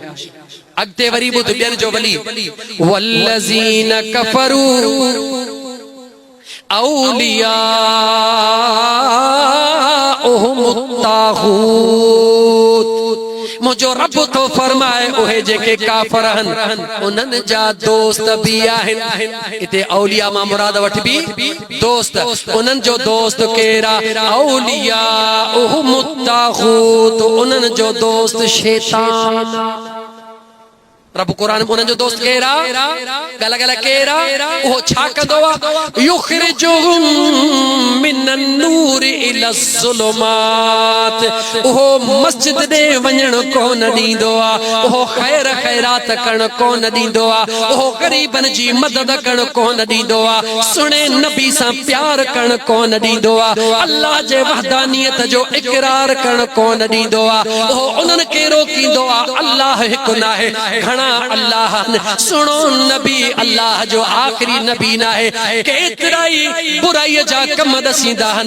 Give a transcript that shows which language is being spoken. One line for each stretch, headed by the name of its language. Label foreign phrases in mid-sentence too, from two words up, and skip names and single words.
Sindhi: अॻिते वरी ॿुध ॿियनि जो वली
Arabic: والذين كفروا أولياء
Sindhi: मुझो रब तो फरमाए उहे जेके काफर हन उन्हनि जा दोस्त भी आहिनि। इते औलिया मां मुराद वठ भी दोस्त, उन्हनि जो दोस्त केरा
Arabic: أولياؤهم الطاغوت,
Sindhi: उन्हनि जो दोस्त शैतान। रब कुरान में उन्हनि जो दोस्त केरा गला गला केरा उहो छा कंदो आ
Arabic: يخرجونهم من النور إلى الظلمات,
Sindhi: उहो मस्जिद दे वञण कोन ॾींदो आ, उहो खैर खैरात करण कोन ॾींदो आ, उहो गरीबन जी मदद करण कोन ॾींदो आ, सुणे नबी सां प्यार करण कोन ॾींदो आ, अल्लाह जे वहदानियत जो इकरार करण कोन ॾींदो आ, उहो उन्हनि खे रोकींदो आ अल्लाह हिकु नाहे घणा अल्लाह सुनो नबी अल्लाह जो आखिरी नबी नाहे, केतिराई बुराई जा कम दसींदा हन।